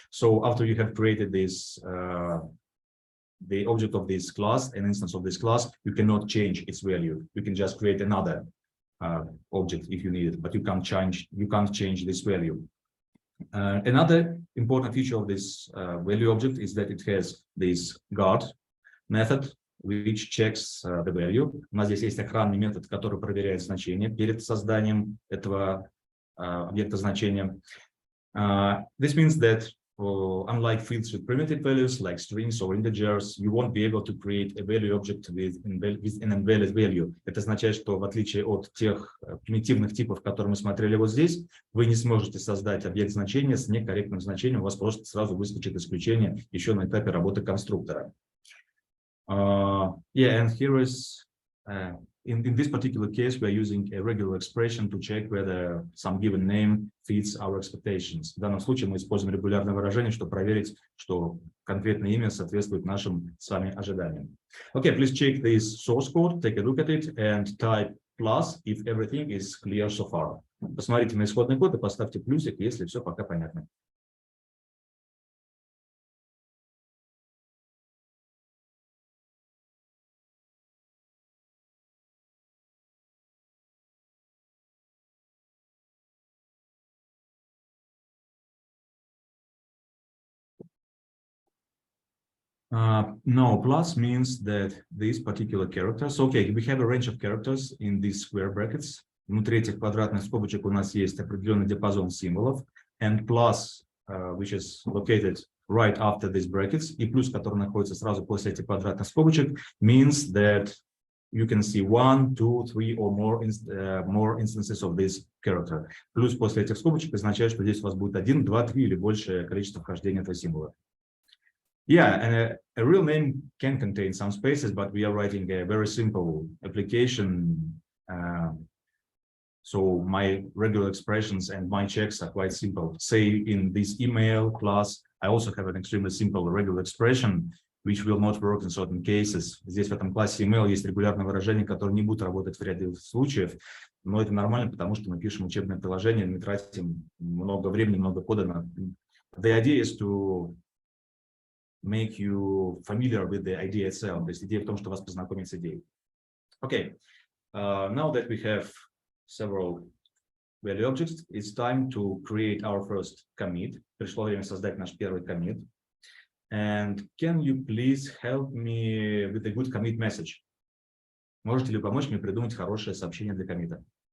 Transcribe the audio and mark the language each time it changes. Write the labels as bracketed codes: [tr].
[en] So after you have created this, the object of this class, an instance of this class, you cannot change its value. You can just create another object if you need it, but you can't change this value. Another important feature of this value object is that it has this guard method, which checks the value. [ru] У нас здесь есть охранный метод, который проверяет значение перед созданием этого объекта значения. [en] This means that unlike fields with primitive values like strings or integers, you won't be able to create a value object with an invalid value. [ru] Это означает, что в отличие от тех примитивных типов, которые мы смотрели вот здесь, вы не сможете создать объект значения с некорректным значением, у вас просто сразу выскочит исключение еще на этапе работы конструктора. [en] Yeah, and here is in this particular case, we are using a regular expression to check whether some given name fits our expectations. [ru] В данном случае мы используем регулярное выражение, чтобы проверить, что конкретное имя соответствует нашим с вами ожиданиям. [en] Okay, please check this source code, take a look at it, and type plus if everything is clear so far. [ru] Посмотрите на исходный код и поставьте плюсик, если все пока понятно. [en] No, plus means that these particular characters, okay, we have a range of characters in these square brackets. [ru] Внутри этих квадратных скобочек у нас есть определенный диапазон символов, [en] and plus, which is located right after these brackets, [ru] и плюс, который находится сразу после этих квадратных скобочек, [en] means that you can see 1, 2, 3 or more instances of this character. [ru] Плюс после этих скобочек означает, что здесь у вас будет 1, 2, 3 или большее количество вхождений этого символа. [en] Yeah, and a real name can contain some spaces, but we are writing a very simple application. So my regular expressions and my checks are quite simple. Say in this email class, I also have an extremely simple regular expression, which will not work in certain cases. [ru] Здесь в этом классе email есть регулярное выражение, которое не будет работать в ряде случаев, но это нормально, потому что мы пишем учебное приложение, мы тратим много времени, много кода на... [en] The idea is to make you familiar with the idea itself. [ru] То есть идея в том, что вас познакомить с идеей. [en] Okay, now that we have several value objects, it's time to create our first commit. [ru] Пришло время создать наш первый commit. [en] And can you please help me with a good commit message? [ru] Можете ли помочь мне придумать хорошее сообщение для коммита?